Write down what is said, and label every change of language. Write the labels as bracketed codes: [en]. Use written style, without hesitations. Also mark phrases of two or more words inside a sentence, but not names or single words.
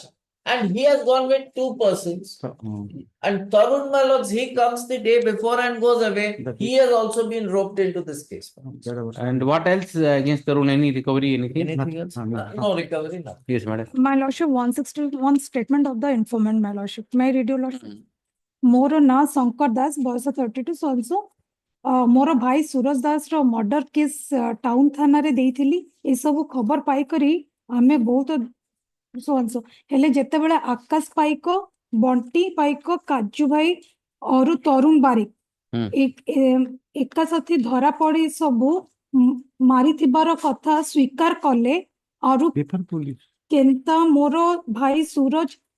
[en] And he has gone with two persons. And Tarun, my lords, he comes the day before and goes away. He has also been roped into this case. And what else against Tarun? Any recovery, anything? Anything else? No recovery, no. Yes, madam. My lordship, 161 statement of the informant, my lordship. May I read your lordship? [or] ମୋର ନା ଶଙ୍କର ଦାସ ବୟସ 32 ସୋ ମୋର ଭାଇ ସୁରଜ ଦାସର [en] murder case [or] ଟାଉନ ଥାନାରେ ଦେଇଥିଲି ଏସବୁ ଖବର ପାଇକରି ଆମେ ବହୁତ ହେଲେ ଯେତେବେଳେ ଆକାଶ ପାଇକ ବଣ୍ଟି ପାଇକ କାଜୁ ଭାଇ ଅରୁ ତରୁଣ ବାରିକ ଏକା ସାଥୀ ଧରା ପଡି ସବୁ ମାରିଥିବାର କଥା ସ୍ୱୀକାର କଲେ ଅରୁ କେନ୍ତା ମୋର ଭାଇ ସୁରଜ